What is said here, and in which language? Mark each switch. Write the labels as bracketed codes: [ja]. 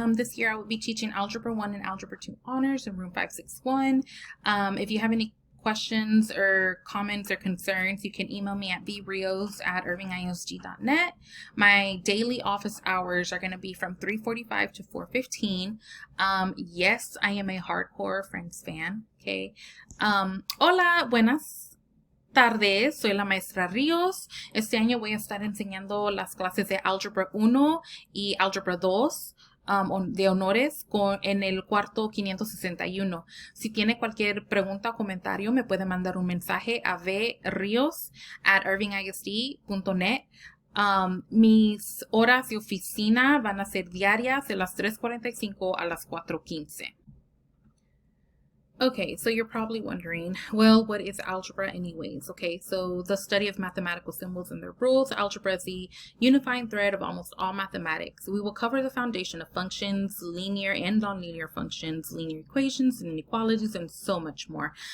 [en] This year I will be teaching Algebra 1 and Algebra 2 Honors in room 561. If you have any questions or comments or concerns, you can email me at brios@irvingisd.net. My daily office hours are going to be from 3:45 to 4:15. Yes, I am a hardcore Friends fan. Okay. [es] Hola, buenas tardes, soy la maestra Ríos. Este año voy a estar enseñando las clases de Álgebra 1 y Álgebra 2 de honores en el cuarto 561. Si tiene cualquier pregunta o comentario, me puede mandar un mensaje a vrios@irvingisd.net. Mis horas de oficina van a ser diarias de las 3:45 a las 4:15. [en] Okay, so you're probably wondering, well, what is algebra anyways? Okay, so the study of mathematical symbols and their rules. Algebra is the unifying thread of almost all mathematics. We will cover the foundation of functions, linear and nonlinear functions, linear equations and inequalities, and so much more.